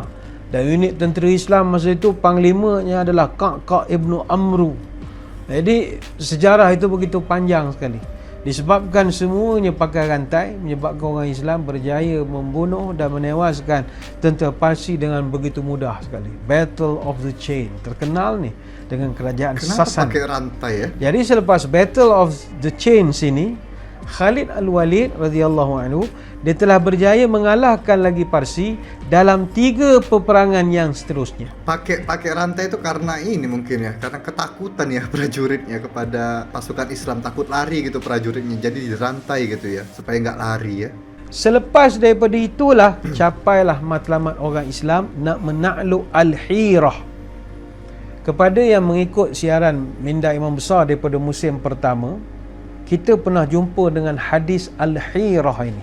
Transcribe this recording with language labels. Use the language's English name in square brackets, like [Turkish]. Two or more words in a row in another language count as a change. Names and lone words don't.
[Malay] Dan unit tentera Islam masa itu panglimanya adalah Ka'ka' Ibnu Amru. Jadi sejarah itu begitu panjang sekali. Disebabkan semuanya pakai rantai, menyebabkan orang Islam berjaya membunuh dan menewaskan tentera Parsi dengan begitu mudah sekali. Battle of the Chain, terkenal ni dengan kerajaan Sasan. Kenapa pakai rantai ya? Jadi selepas Battle of the Chain sini, Khalid Al-Walid radhiyallahu anhu, dia telah berjaya mengalahkan lagi Parsi dalam 3 peperangan yang seterusnya. [Indonesian] Pakai rantai itu karena ini mungkin ya, karena ketakutan ya prajuritnya kepada pasukan Islam, takut lari gitu prajuritnya, jadi dirantai gitu ya supaya nggak lari ya. [Malay] Selepas daripada itulah capailah matlamat orang Islam nak menakluk Al-Hirah. Kepada yang mengikut siaran Minda Imam Besar daripada musim pertama, kita pernah jumpa dengan hadis Al-Hirah ini.